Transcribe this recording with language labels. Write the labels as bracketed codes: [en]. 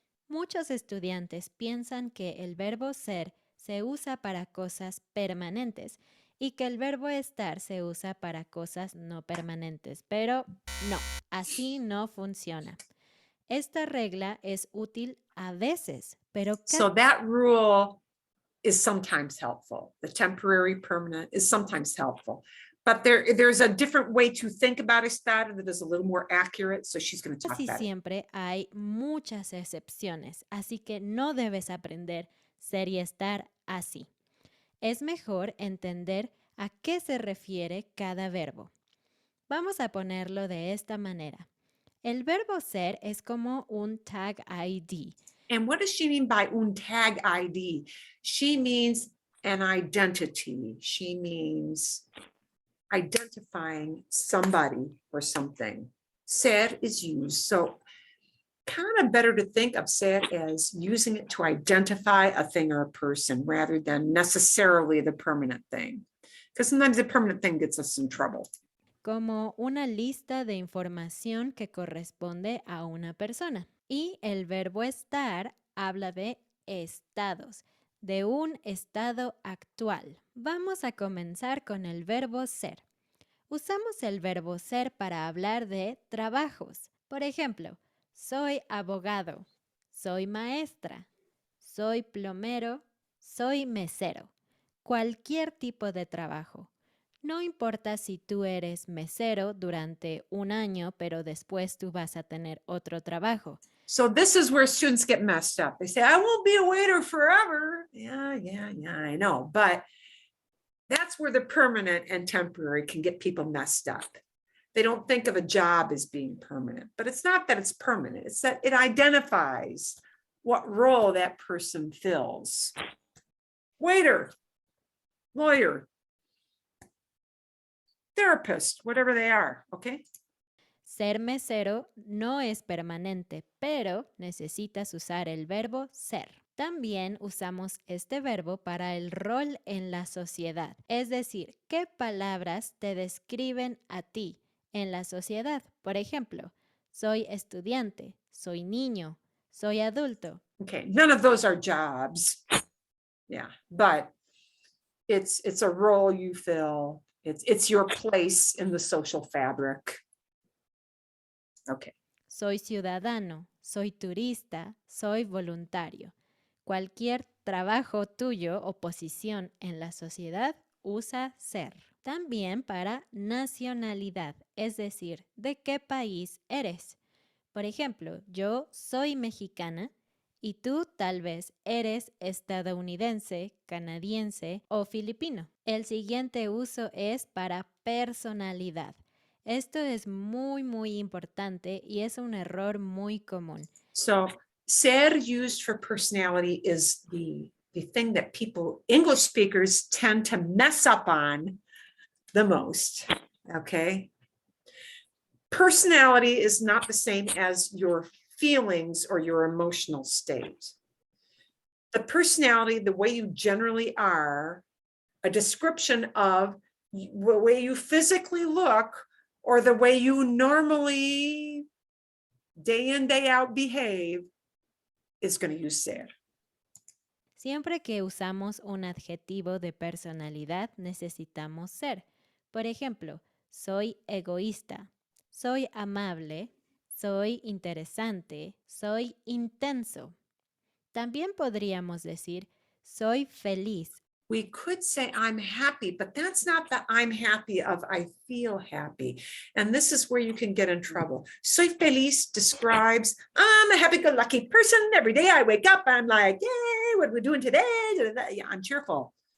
[es] Muchos estudiantes piensan que el verbo ser se usa para cosas permanentes y que el verbo estar se usa para cosas no permanentes, pero no, así no funciona. Esta regla es útil a veces, pero [en] So that rule is sometimes helpful. The temporary permanent is sometimes helpful. But there's a different way to think about estar that is a little more accurate. So she's going to talk [es] casi [en] about it. [es] siempre hay muchas excepciones, así que no debes aprender ser y estar así. Es mejor entender a qué se refiere cada verbo. Vamos a ponerlo de esta manera. El verbo ser es como un tag ID. [en] And what does she mean by un tag ID? She means an identity. She means identifying somebody or something. Ser is used. So kind of better to think of ser as using it to identify a thing or a person rather than necessarily the permanent thing. Because sometimes the permanent thing gets us in trouble. [es] Como una lista de información que corresponde a una persona. Y el verbo estar habla de estados, de un estado actual. Vamos a comenzar con el verbo ser. Usamos el verbo ser para hablar de trabajos. Por ejemplo, soy abogado, soy maestra, soy plomero, soy mesero. Cualquier tipo de trabajo. No importa si tú eres mesero durante un año, pero después tú vas a tener otro trabajo. [en] So this is where students get messed up. They say, I won't be a waiter forever. Yeah, I know. But that's where the permanent and temporary can get people messed up. They don't think of a job as being permanent, but it's not that it's permanent. It's that it identifies what role that person fills. Waiter, lawyer, therapist, whatever they are, okay? [es] Ser mesero no es permanente, pero necesitas usar el verbo ser. También usamos este verbo para el rol en la sociedad, es decir, qué palabras te describen a ti en la sociedad. Por ejemplo, soy estudiante, soy niño, soy adulto. [en] Okay, none of those are jobs. Yeah, but it's a role you fill. It's your place in the social fabric. Okay. [es] Soy ciudadano, soy turista, soy voluntario. Cualquier trabajo tuyo o posición en la sociedad usa ser. También para nacionalidad, es decir, de qué país eres. Por ejemplo, yo soy mexicana y tú tal vez eres estadounidense, canadiense o filipino. El siguiente uso es para personalidad. Esto es muy importante y es un error muy común. [en] So ser used for personality is the thing that people, English speakers, tend to mess up on the most, okay? Personality is not the same as your feelings or your emotional state. The personality, the way you generally are, a description of the way you physically look or the way you normally day in, day out behave is going to use ser. [es] Siempre que usamos un adjetivo de personalidad, necesitamos ser. Por ejemplo, soy egoísta, soy amable, soy interesante, soy intenso. También podríamos decir, soy feliz. [en] We could say I'm happy, but that's not the I'm happy of I feel happy. And this is where you can get in trouble. [es] Soy feliz [en] describes I'm a happy-go-lucky person. Every day I wake up, I'm like, yay, what are we doing today? Yeah, I'm cheerful.